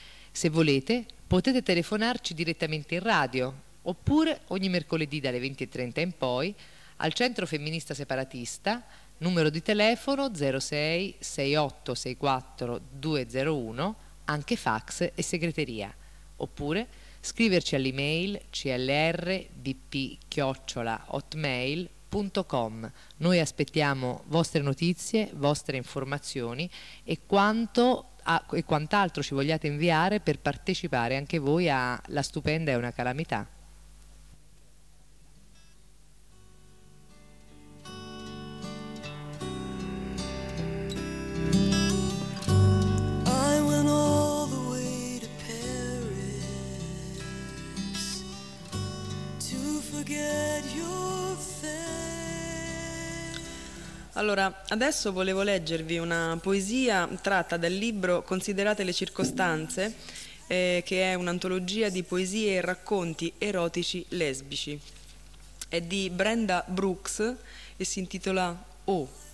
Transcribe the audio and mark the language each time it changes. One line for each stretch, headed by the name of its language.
Italian: Se volete potete telefonarci direttamente in radio oppure ogni mercoledì dalle 20:30 in poi al Centro Femminista Separatista, numero di telefono 06 6864 201, anche fax e segreteria, oppure scriverci all'email clrbp@hotmail.com. Noi aspettiamo vostre notizie, vostre informazioni e quanto e quant'altro ci vogliate inviare per partecipare anche voi a La stupenda è una calamità.
English: I went all the way to Paris to forget your face.
Italian: Allora, adesso volevo leggervi una poesia tratta dal libro Considerate le circostanze, che è un'antologia di poesie e racconti erotici lesbici. È di Brenda Brooks e si intitola Oh.